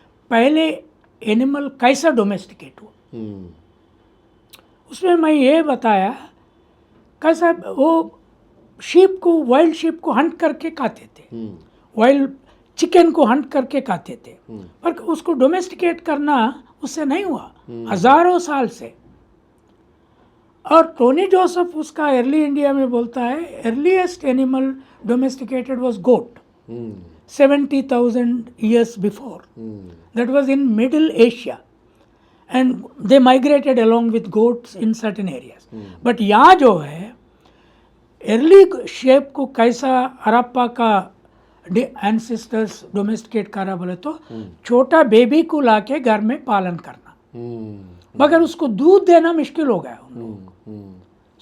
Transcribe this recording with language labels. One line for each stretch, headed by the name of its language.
Hindi: पहले एनिमल कैसा डोमेस्टिकेट हुआ, उसमें मैं ये बताया कैसा वो शीप को, वाइल्ड शीप को हंट करके खाते थे, वाइल्ड चिकन को हंट करके खाते थे, पर उसको डोमेस्टिकेट करना उससे नहीं हुआ, हजारों साल से। और टोनी जोसेफ उसका अर्ली इंडिया में बोलता है,
English: Earliest animal domesticated was goat, 70,000 years before. That was in Middle Asia, and they migrated along with goats in certain areas.
Hindi: But यहाँ जो है अर्ली शेप को कैसा हड़प्पा का एंसेस्टर्स डोमेस्टिकेट करा बोले तो छोटा बेबी को लाके घर में पालन करना, मगर उसको दूध देना मुश्किल हो गया उन लोगों को।